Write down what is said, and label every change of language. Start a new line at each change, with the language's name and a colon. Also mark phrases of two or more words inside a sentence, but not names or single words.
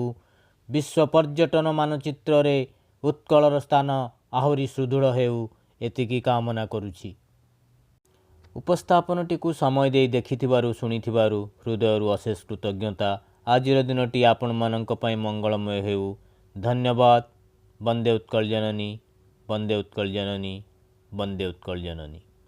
Odia: ବିଶ୍ୱ ପର୍ଯ୍ୟଟନ ମାନଚିତ୍ର ରେ ଉତ୍କଳର ସ୍ଥାନ ଆହୁରି ସୁଦୃଢ଼ ହେଉ ଏତିକି କାମନା କରୁଛି। ଉପସ୍ଥାପନଟି କୁ ସମୟ ଦେଇ ଦେଖିଥିବାରୁ ଶୁଣିଥିବାରୁ ହୃଦୟରୁ ଅଶେଷ କୃତଜ୍ଞତା। ଆଜିର ଦିନଟି ଆପଣ ମାନଙ୍କ ପାଇଁ ମଙ୍ଗଳମୟ ହେଉ। धन्यवाद। ବନ୍ଦେ ଉତ୍କଳ ଜନନୀ, ବନ୍ଦେ ଉତ୍କଳ ଜନନୀ, ବନ୍ଦେ ଉତ୍କଳ ଜନନୀ।